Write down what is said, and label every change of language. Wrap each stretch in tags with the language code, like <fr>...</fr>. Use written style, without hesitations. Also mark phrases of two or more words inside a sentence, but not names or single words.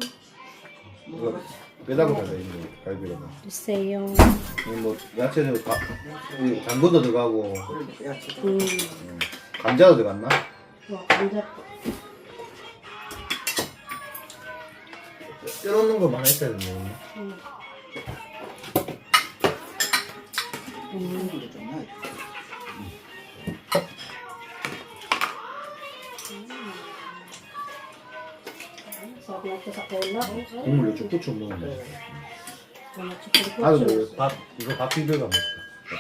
<ko>뼈다구 가자 이거 갈비로는. 주세요. 뭐 야채는 당근도 들어가고 감자도 들어갔나? 감자. 뼈 넣는 거 많이 했어야 되네.</ko> <tl>Sarap na ito sa cola.</tl> <ko>국물로 쭉쭉 먹으면. 고추. 아주 이거 밥 비벼가 먹자.</ko>